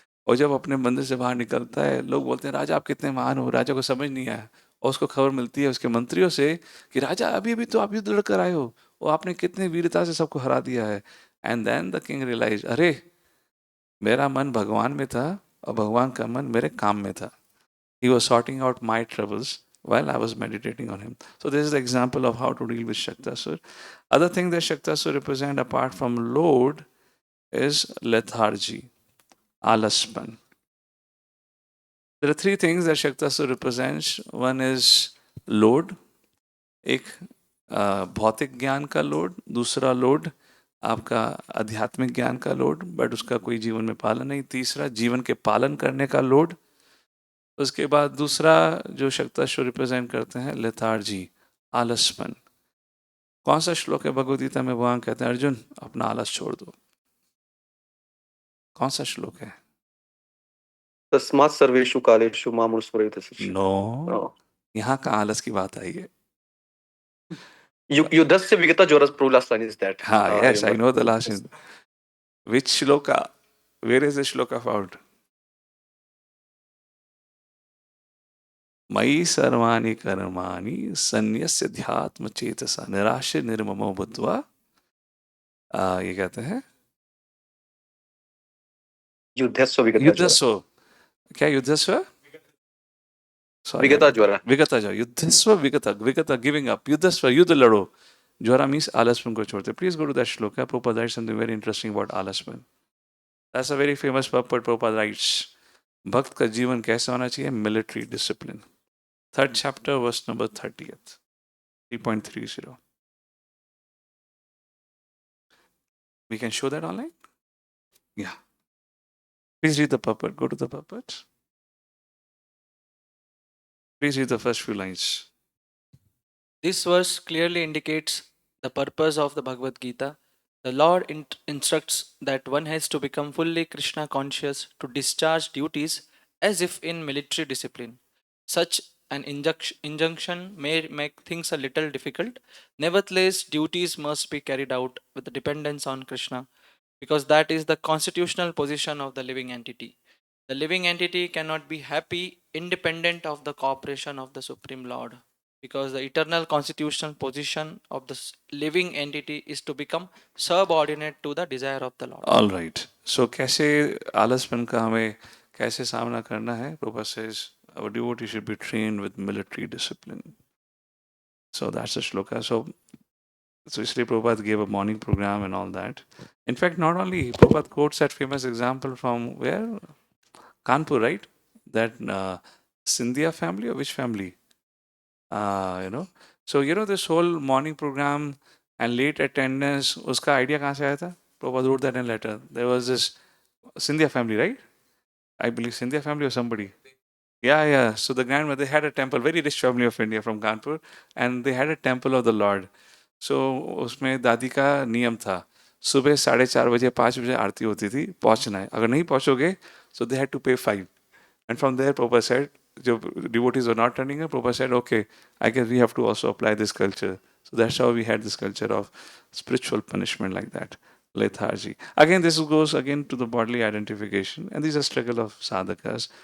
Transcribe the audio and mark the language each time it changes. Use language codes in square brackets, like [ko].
[hi] और जब अपने मंदिर से बाहर निकलता है, लोग बोलते हैं राजा आप कितने महान हो. राजा को समझ नहीं आया, और उसको खबर मिलती है उसके मंत्रियों से कि राजा अभी अभी तो आप युद्ध लड़कर आए हो, और आपने कितने वीरता से सबको हरा दिया है. [en] and then the king realise, [hi] अरे मेरा मन भगवान में था और भगवान का मन मेरे काम में था. [en] He was sorting out my troubles while I was meditating on him. So this is the example of how to deal with Shaktasur. Other thing that Shaktasur represent apart from load is lethargy, alaspan. There are three things that Shaktasur represents. One is load, [hi] एक भौतिक ज्ञान का load. दूसरा load आपका आध्यात्मिक ज्ञान का load, but उसका कोई जीवन में पालन नहीं. तीसरा जीवन के पालन करने का लोड. उसके बाद दूसरा जो शक्ताश्वर रिप्रेजेंट करते हैं, लेथार्जी, आलसपन. कौन सा श्लोक है भगवद गीता में भगवान कहते हैं अर्जुन अपना आलस छोड़ दो? कौन सा श्लोक है? [sa] तस्मात् सर्वेषु कालेषु माम् अनुस्मरेत्. नो, यहाँ का आलस की बात आई है. युद्धस्य विगता ज्वरः [en] प्रभु last line is that. Yes, I know the last is. Which shloka? Where is the shloka found? [sa] मयि सर्वाणि कर्माणि सन्न्यस्य ध्यात्म चेतसा निराश्य निर्ममो भूत्वा. [hi] ये कहते हैं [sa] युद्धस्व विगता युद्धस्व. क्या युद्धस्व? विगता ज्वरः. विगता ज्वर. युद्धस्व विगता, विगता [en] Giving up. [hi] युद्धस्व युद्ध लड़ो. ज्वरा मीन्स आलसपन को छोड़ते. [en] Please go to that shloka. Prabhupada writes something very interesting about alaspan. That's a very famous purport. [hi] Prabhupada writes, भक्त का जीवन कैसा होना चाहिए? [en] Military discipline. Third chapter, verse number 30th, 3.30. We can show that online? Yeah. Please read the purport. Go to the purport. Please read the first few lines. This verse clearly indicates the purpose of the Bhagavad Gita. The Lord instructs that one has to become fully Krishna conscious to discharge duties as if in military discipline. Such an injunction may make things a little difficult. Nevertheless, duties must be carried out with dependence on Krishna, because that is the constitutional position of the living entity. The living entity cannot be happy independent of the cooperation of the Supreme Lord, because the eternal constitutional position of the living entity is to become subordinate to the desire of the Lord. All right. [hi] So कैसे आलसपन का हमें कैसे सामना करना है? [en] Prabhupada says our devotee should be trained with military discipline. So that's the shloka. So So Sri Prabhupada gave a morning program and all that. In fact, not only Prabhupada quotes that famous example from where? Kanpur, right? That Scindia family or which family? You know. So this whole morning program and late attendance. [hi] उसका idea कहाँ से आया था? [en] Prabhupada wrote that in a letter. There was this Scindia family, right? I believe Scindia family or somebody. Yeah. So the grandmother, they had a temple, very rich family of India from Kanpur, and they had a temple of the Lord. [hi] So उसमें दादी का नियम था, सुबह 4:30 बजे 5 बजे आरती होती थी, पहुंचना है, अगर नहीं पहुंचोगे [en] so they had to pay fine. And from there Prabhupada said, जो devotees were not turning up, Prabhupada said, okay, I guess we have to also apply this culture. So that's how we had this culture of spiritual punishment like that. Lethargy. Again, this goes again to the bodily identification, and these are struggle of sadhakas.